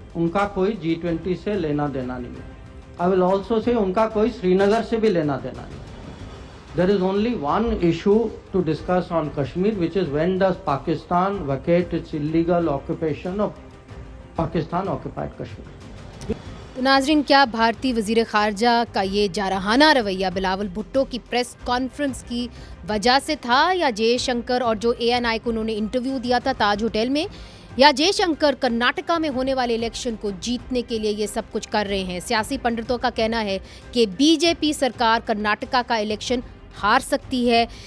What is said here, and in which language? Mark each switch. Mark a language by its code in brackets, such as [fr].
[hi] उनका कोई G20 से लेना देना नहीं है. [en] I will also say [hi] उनका कोई श्रीनगर से भी लेना देना नहीं. [en] There is only one issue to discuss on Kashmir, which is when does Pakistan vacate its illegal occupation of Pakistan occupied Kashmir. [hi] तो नाजरीन, क्या भारतीय वज़ीर ख़ारजा का ये जारहाना रवैया बिलावल भुट्टो की प्रेस कॉन्फ्रेंस की वजह से था, या जयशंकर और जो ANI को उन्होंने इंटरव्यू दिया था ताज होटल में, या जयशंकर कर्नाटका में होने वाले इलेक्शन को जीतने के लिए ये सब कुछ कर रहे हैं? सियासी पंडितों का कहना है कि बीजेपी सरकार कर्नाटका का इलेक्शन हार सकती है।